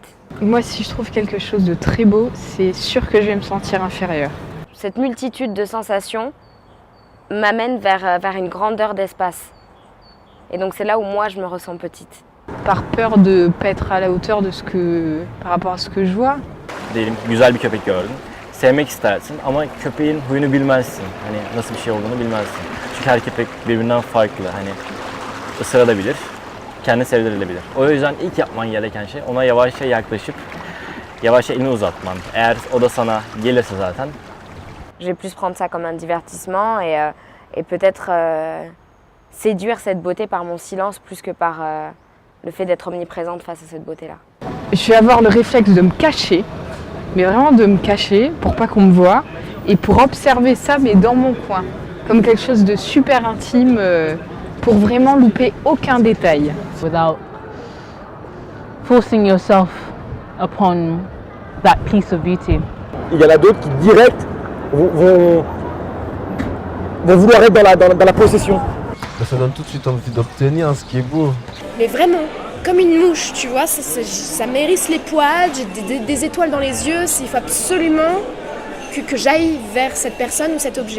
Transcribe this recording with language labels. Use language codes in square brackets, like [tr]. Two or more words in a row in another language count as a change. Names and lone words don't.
[fr] Moi, si je trouve quelque chose de très beau, c'est sûr que je vais me sentir inférieure. Cette multitude de sensations m'amène vers une grandeur d'espace. Et donc c'est là où moi je me ressens petite. Par peur de ne pas être à la hauteur de par rapport à ce que je vois. [tr] Diyelim ki güzel bir köpek gördün. Sevmek istersin ama köpeğin huyunu bilmezsin. Hani nasıl bir şey olduğunu bilmezsin. Çünkü her köpek birbirinden farklı. Hani ısırabilir, kendini sevdirilebilir. O yüzden ilk yapman gereken şey ona yavaşça yaklaşıp yavaşça elini uzatman. Eğer o da sana gelirse zaten. [fr] Je vais plus prendre ça comme un divertissement et peut-être séduire cette beauté par mon silence plus que par le fait d'être omniprésente face à cette beauté-là. Je vais avoir le réflexe de me cacher, mais vraiment de me cacher pour pas qu'on me voie et pour observer ça mais dans mon coin, comme quelque chose de super intime pour vraiment louper aucun détail. [en] Without forcing yourself upon that piece of beauty. [fr] Il y en a d'autres qui direct vont vouloir être dans la possession. Ça donne tout de suite envie d'obtenir ce qui est beau. Mais vraiment, comme une mouche, tu vois, ça m'hérisse les poils, j'ai des étoiles dans les yeux, il faut absolument que j'aille vers cette personne ou cet objet.